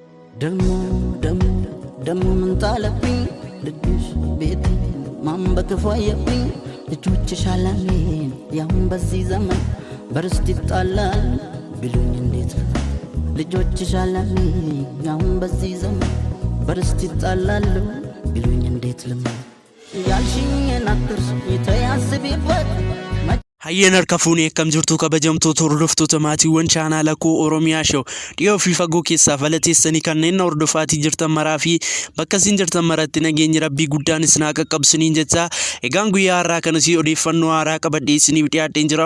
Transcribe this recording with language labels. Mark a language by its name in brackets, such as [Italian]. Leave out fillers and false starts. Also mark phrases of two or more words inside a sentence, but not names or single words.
[Amharic] ደሞ ደሞ ደሞ ምን ጣለብኝ ልጅሽ ቤቴ ማን በክፉ አየብኝ ልጆችሽ አለሜን ያሁን በዚህ ዘመን በርስት ይጣላል ቢሉኝ እንዴት ልጆችሽ አለሜን ያሁን በዚህ ዘመን በርስት ይጣላሉ ቢሉኝ እንዴት ልመን ያልሽኝን አትርሽ የተያስቢበት [Oromo] Hayyenar kafuuni akkam jirtu kabajamtoota hordoftoota maatiiwwan chaanaalaa koo Oromiyaa Show dhiyoo fi fagoo keessaa falateessanii kanneen hordofaatii jirtan maraa fi bakka isin jirtan maratti nageenyi rabbii guddaan isin haa qaqqabsiniin jecha egaan guyyaa har'aa kanas odeeffannoo haaraa qabadhee isiniif dhiyaadheen jira.